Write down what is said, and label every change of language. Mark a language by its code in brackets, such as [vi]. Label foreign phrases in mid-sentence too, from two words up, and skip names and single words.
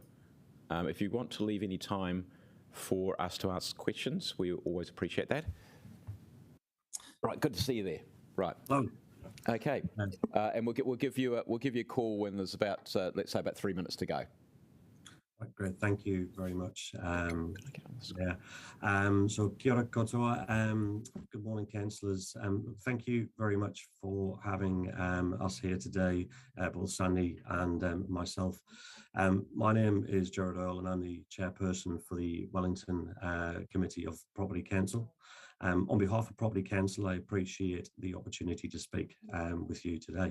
[en] If you want to leave any time for us to ask questions, we always appreciate that. Right, good to see you there. Right. Hello. Okay, and we'll give you a call when there's about let's say about 3 minutes to go. Right, great, thank you very much. [mi] So kia ora koutou. [en] Good morning, councillors. Thank you very much for having us here today, both Sandy and myself. My name is Gerard Earl and I'm the chairperson for the Wellington Committee of Property Council. On behalf of Property Council, I appreciate the opportunity to speak with you today.